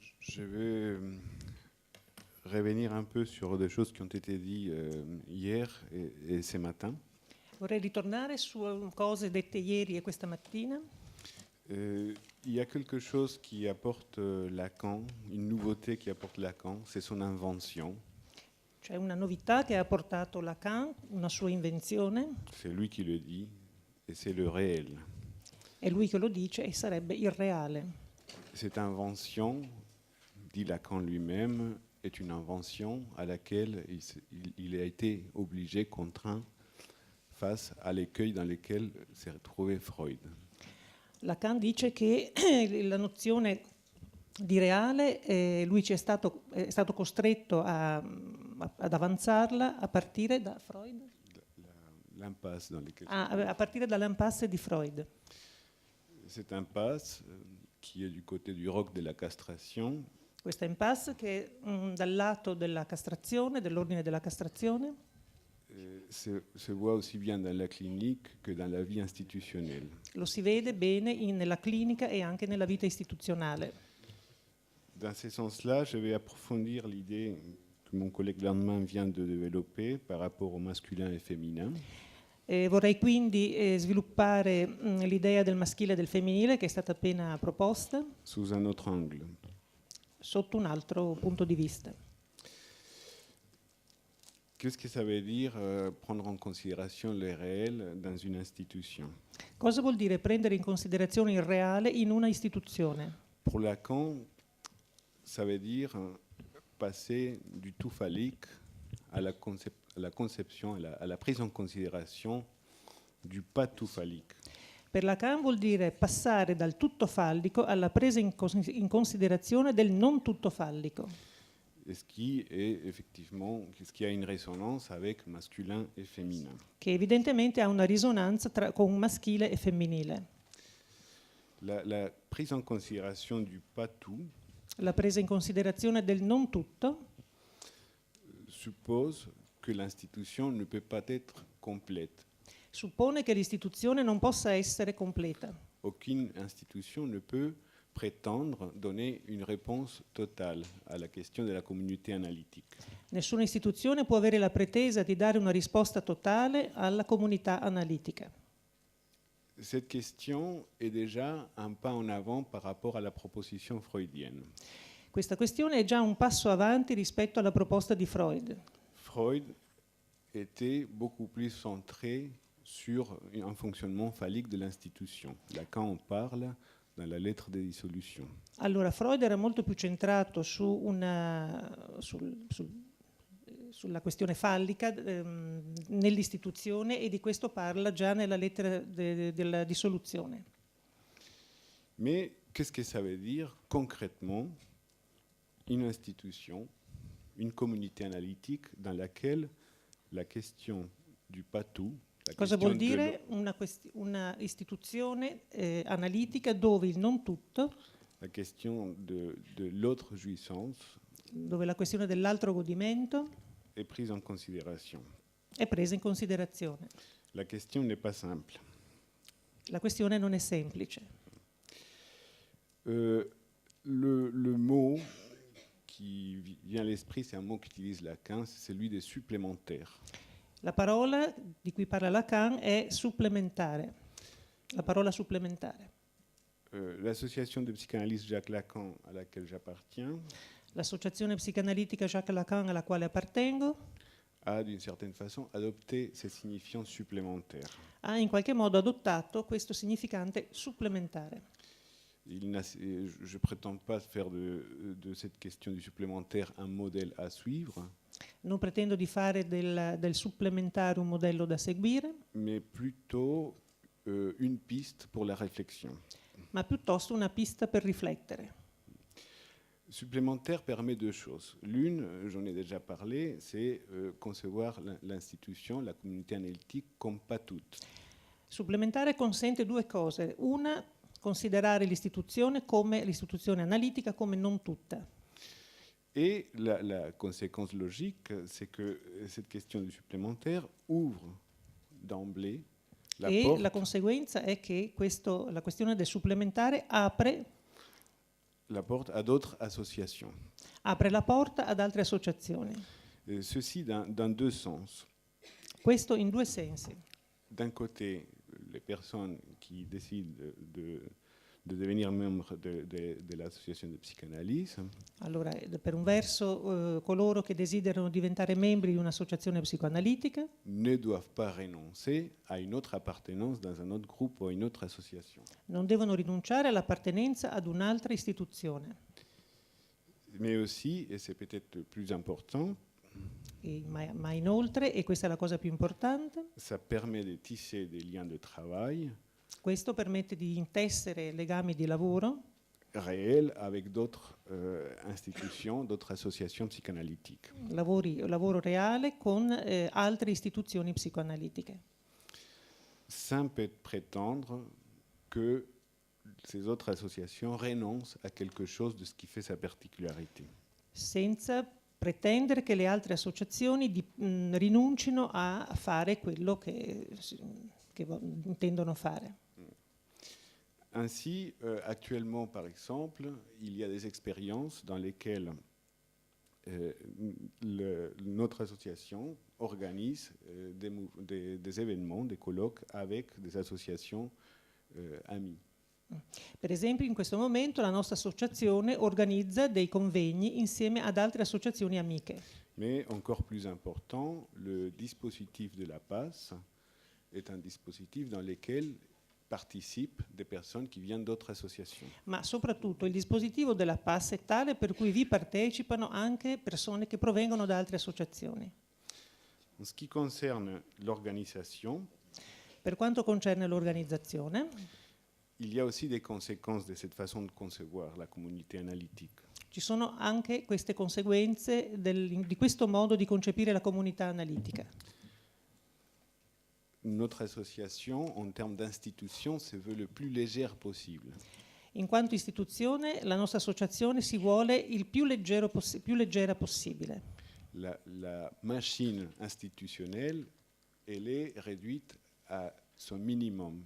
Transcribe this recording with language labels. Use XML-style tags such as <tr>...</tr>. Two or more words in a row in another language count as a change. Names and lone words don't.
<fr>Je vais revenir un peu sur des choses qui ont été dites hier et ce matin.</fr> <it>Vorrei ritornare su cose dette ieri e questa mattina.</it> <fr>Il y a quelque chose qui apporte Lacan, une nouveauté qui apporte Lacan, c'est son invention.</fr> <it>C'è una novità che ha portato Lacan, una sua invenzione,</it> <fr>C'est lui qui le dit, et c'est le réel.</fr> <it>è lui che lo dice e sarebbe il reale.</it> <fr>Cette invention, dit Lacan lui-même, est une invention à laquelle il a été obligé, contraint, face à l'écueil dans lequel s'est retrouvé Freud.</fr> <it>Lacan dice che la nozione di reale, lui è stato costretto ad avanzarla a partire da Freud?</it> <fr>L'impasse dans laquelle</fr> <it>A partire dall'impasse di Freud.</it> <fr>Cette impasse qui est du côté du roc de la castration.</fr> <it>Questa impasse che dal lato della castrazione, dell'ordine della castrazione,</it> <fr>se voit aussi bien dans la clinique que dans la vie institutionnelle.</fr> <it>lo si vede bene nella clinica e anche nella vita istituzionale.</it> <fr>Dans ce sens-là, je vais approfondir l'idée que mon collègue Landman vient de développer par rapport au masculin et féminin.</fr> <it>Vorrei quindi sviluppare l'idea del maschile e del femminile che è stata appena proposta</it> <fr>Sous un autre angle.</fr> <it>sotto un altro punto di vista.</it> <fr>Qu'est-ce que ça veut dire prendre en considération le réel dans une institution?</fr> <it>Cosa vuol dire prendere in considerazione il reale in una istituzione?</it> <fr>Pour Lacan, ça veut dire passer du tout phallique à la conception, à la prise en considération du pas tout phallique.</fr> <it>Per Lacan vuol dire passare dal tutto fallico alla presa in considerazione del non tutto fallico.</it> <fr>Et ce qui est effectivement, ce qui a une résonance avec masculin et féminin.</fr> <it>Che evidentemente ha una risonanza con maschile e femminile.</it> <fr>La prise en considération du pas tout</fr> <it>La presa in considerazione del non tutto</it> <fr>suppose que l'institution ne peut pas être complète.</fr> <it>suppone che l'istituzione non possa essere completa.</it> <fr>Aucune institution ne peut prétendre donner une réponse totale à la question de la communauté analytique.</fr> <it>Nessuna istituzione può avere la pretesa di dare una risposta totale alla comunità analitica.</it> <fr>Cette question est déjà un pas en avant par rapport à la proposition freudienne.</fr> <it>Questa questione è già un passo avanti rispetto alla proposta di Freud.</it> <fr>Freud était beaucoup plus centré sur un fonctionnement phallique de l'institution. Lacan en parle dans la lettre de dissolution.</fr> <it>Allora, Freud era molto più centrato sulla questione fallica nell'istituzione e di questo parla già nella lettera della dissoluzione.</it> <fr>Mais qu'est-ce que ça veut dire concrètement une institution, une communauté analytique dans laquelle la question du pas tout,</fr> <it>Cosa vuol dire una istituzione analitica dove il non tutto,</it> <fr>la question de l'autre jouissance</fr> <it>dove la questione dell'altro godimento</it> <fr>est prise en considération.</fr> <it>è presa in considerazione.</it> <fr>La question n'est pas simple.</fr> <it>La questione non è semplice.</it> <fr>Le mot qui vient à l'esprit, c'est un mot qu'utilise Lacan, c'est celui des supplémentaires.</fr> <it>La parola di cui parla Lacan è supplementare. La parola supplementare.</it> <fr>L'association de psychanalyse Jacques Lacan à laquelle j'appartiens</fr> <it>L'associazione psicanalitica Jacques Lacan alla quale appartengo</it> <fr>a d'une certaine façon adopté ces signifiants supplémentaires.</fr> <it>ha in qualche modo adottato questo significante supplementare.</it> <fr>Je ne prétends pas faire de cette question du supplémentaire un modèle à suivre,</fr> <it>Non pretendo di fare del supplementare un modello da seguire,</it> <fr>mais plutôt une piste pour la réflexion.</fr> <it>ma piuttosto una pista per riflettere.</it> <fr>Supplémentaire permet deux choses. L'une, j'en ai déjà parlé, c'est concevoir l'institution, la communauté analytique comme pas toute.</fr> <it>Supplementare consente due cose. Una, considerare l'istituzione analitica come non tutta.</it> <fr>Et la conséquence logique, c'est que cette question du supplémentaire ouvre d'emblée la porte.</fr> <it>La conseguenza è che la questione del supplementare apre</it> <fr>la porte à d'autres associations.</fr> <it>apre la porta ad altre associazioni.</it> <fr>Ceci dans deux sens.</fr> <it>Questo in due sensi.</it> <fr>D'un côté, les personnes qui décident de devenir membres de l'association de psychanalyse.</fr> <it>Allora, per un verso, coloro che desiderano diventare membri di un'associazione psicoanalitica</it> <fr>Ne doivent pas renoncer à une autre appartenance dans un autre groupe ou une autre association.</fr> <it>non devono rinunciare all'appartenenza ad un'altra istituzione.</it> <fr>Mais aussi, et c'est peut-être le plus important,</fr> <it>Ma inoltre, e questa è la cosa più importante,</it> <fr>ça permet de tisser des liens de travail</fr> <it>questo permette di intessere legami di lavoro</it> <fr>réels avec d'autres institutions, d'autres associations psychanalytiques.</fr> <it>lavoro reale con altre istituzioni psicoanalitiche,</it> <fr>Sans prétendre que ces autres associations renoncent à quelque chose de ce qui fait sa particularité.</fr> <it>senza pretendere che le altre associazioni rinuncino a fare quello che intendono fare.</it> <fr>Ainsi, actuellement, par exemple, il y a des expériences dans lesquelles notre association organise des événements, des colloques avec des associations amies.</fr> <it>Per esempio, in questo momento la nostra associazione organizza dei convegni insieme ad altre associazioni amiche.</it> <fr>Mais encore plus important, le dispositif de la PAS est un dispositif dans lequel participent des personnes qui viennent d'autres associations.</fr> <it>Ma soprattutto il dispositivo della PAS è tale per cui vi partecipano anche persone che provengono da altre associazioni.</it> <fr>En ce qui concerne l'organisation,</fr> <it>Per quanto concerne l'organizzazione,</it> <fr>il y a aussi des conséquences de cette façon de concevoir la communauté analytique.</fr> <it>ci sono anche queste conseguenze di questo modo di concepire la comunità analitica.</it> <fr>Notre association, en termes d'institution, se veut le plus légère possible.</fr> <it>In quanto istituzione, la nostra associazione si vuole il più leggera possibile.</it> <fr>La machine institutionnelle, elle est réduite à son minimum.</fr>